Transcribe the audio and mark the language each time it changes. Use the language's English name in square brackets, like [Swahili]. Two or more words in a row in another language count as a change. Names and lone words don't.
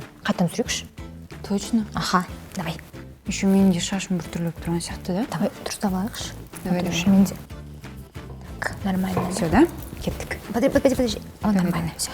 [Kazakh] Қайтадан түсірейікші? [Russian] Точно? Аха, давай. [Kazakh] Еще менің де шашым біртүрлі болып тұрған сияқты, да? Давай, дұрыстап алайықшы. [Russian] Давай. [Kazakh] Мен де. [Russian] Так, нормально. Все, да? Кеттік. Подожди. О, Давай, нормально, давай. все.